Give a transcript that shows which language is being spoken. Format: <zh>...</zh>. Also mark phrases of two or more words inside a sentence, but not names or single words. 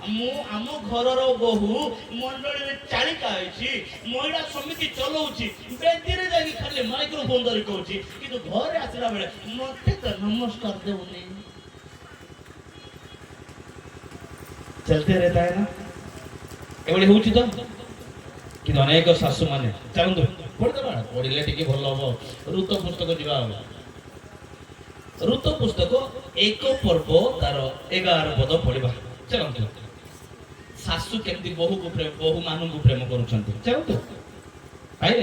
<or>ମୁଁ ଆମ ଘରର ବୋହୂ ମଣ୍ଡଳୀରେ ଚାଳିକା ହେଇଛି, ମହିଳା ସମିତି ଚଲଉଛି, ବେଦିରେ ଯାଇକି ଖାଲି ମାଇକ୍ରୋଫୋନ ଧରି କହୁଛି, କିନ୍ତୁ ଘରେ ଆସିଲା ବେଳେ ମତେ ତ ନମସ୍କାର ଦେଉନି।</or> <hi>ଚଲତେ रहता है ना,</hi> <or>ଏଭଳି ହଉଛି ତ। କିନ୍ତୁ ଅନେକ ଶାଶୁ ମାନେ ଚାଲନ୍ତୁ ପଢିଦେବା, ପଢିଲେ ଟିକେ ଭଲ ହବ। ଋତ ପୁସ୍ତକ ଯିବା। ଋତ ପୁସ୍ତକ 1 ପର୍ବ ତାର 11 ପଦ ପଢିବା। ଚାଲନ୍ତୁ ଶାଶୁ କେମିତି ବୋହୂ ମାନଙ୍କୁ ପ୍ରେମ କରୁଛନ୍ତି, ଚାଲନ୍ତୁ ପାଇଲେ।</or>